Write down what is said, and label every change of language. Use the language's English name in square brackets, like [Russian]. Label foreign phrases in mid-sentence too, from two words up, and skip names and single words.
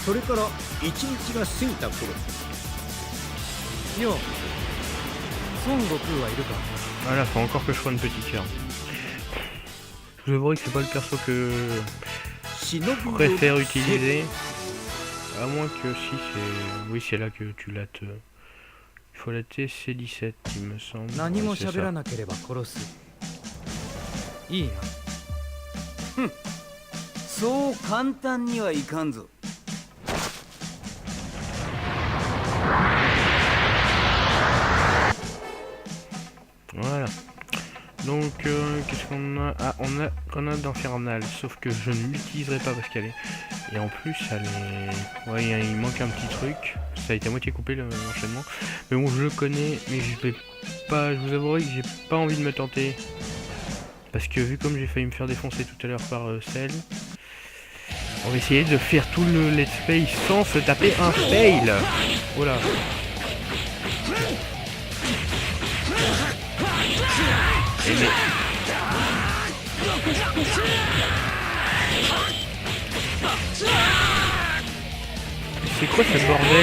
[French] Voilà, faut encore que je prenne Petit Cœur. Je vous avouerai que c'est pas le perso que je préfère utiliser. À moins que si c'est... Oui, c'est là que tu lattes. Il faut la TC17, il me semble. [Japanese] 何も [French] Ouais, c'est [Japanese] 喋ら [French] ça. [Japanese] なければ殺す。いいな。そう簡単にはいかんぞ。 [French] Voilà. Donc, qu'est-ce qu'on a? Ah, on a grenade infernale, sauf que je ne l'utiliserai pas parce qu'elle est... Et en plus, elle est... Ouais, il manque un petit truc. Ça a été à moitié coupé l'enchaînement. Mais bon, je le connais, mais je vais pas... Je vous avouerai que j'ai pas envie de me tenter. Parce que vu comme j'ai failli me faire défoncer tout à l'heure par Cell, on va essayer de faire tout le [English] let's play [French] sans se taper un fail. Voilà. Et mais... C'est quoi ce bordel?